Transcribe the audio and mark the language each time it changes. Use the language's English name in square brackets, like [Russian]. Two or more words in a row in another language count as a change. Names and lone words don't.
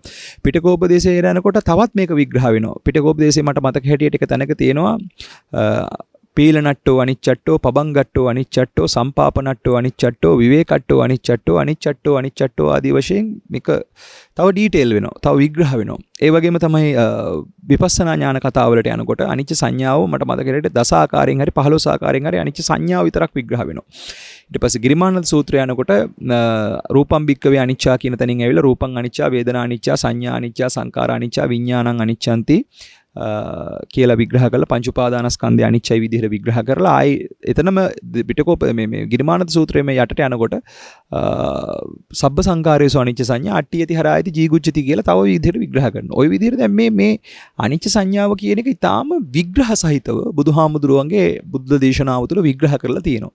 [Sinhala] පිටකෝපදේශයේ යනකොට තවත් මේක විග්‍රහ වෙනවා. පිටකෝපදේශයේ මට මතක හැටියට එක තැනක තියෙනවා [Pali] පීලනට්ටෝ අනිච්චට්ටෝ, පබංගට්ටෝ අනිච්චට්ටෝ, සම්පාපනට්ටෝ අනිච්චට්ටෝ, විවේකට්ටෝ අනිච්චට්ටෝ [Sinhala] ආදී වශයෙන් මේක තව ඩීටේල් වෙනවා, තව විග්‍රහ වෙනවා. ඒ වගේම තමයි විපස්සනා ඥාන කතාවලට යනකොට අනිච්ච සංඥාව මට මතක හැටියට 10 ආකාරයෙන් හරි 15 ආකාරයෙන් හරි අනිච්ච සංඥාව විතරක් විග්‍රහ වෙනවා. ඊට පස්සේ ගිරිමානන්ද සූත්‍රය යනකොට [Pali] රූපම් භික්කවේ අනිච්චා [Sinhala] කියන තැනින් ඇවිල්ලා [Pali] රූපං අනිච්චා, වේදනා අනිච්චා, සංඥා අනිච්චා, සංකාර අනිච්චා, විඥානං අනිච්ඡanti [Sinhala] කියලා විග්‍රහ කරලා පංච උපාදානස්කන්ධය අනිච්චයි විදිහට විග්‍රහ කරලා ආයි එතනම පිටකෝප මේ ගිරිමානන්ද සූත්‍රයේ මේ යටට යනකොට [Pali] සබ්බ සංකාරයේසු අනිච්ච සංඥා අට්ඨියති හරායති ජීගුච්ඡති [Sinhala] කියලා තව විදිහට විග්‍රහ කරනවා. ওই විදිහට දැන් මේ අනිච්ච සංඥාව කියන එක ඊටාම විග්‍රහ සහිතව බුදුහාමුදුරුවන්ගේ බුද්ධ දේශනාව තුළ විග්‍රහ කරලා තියෙනවා.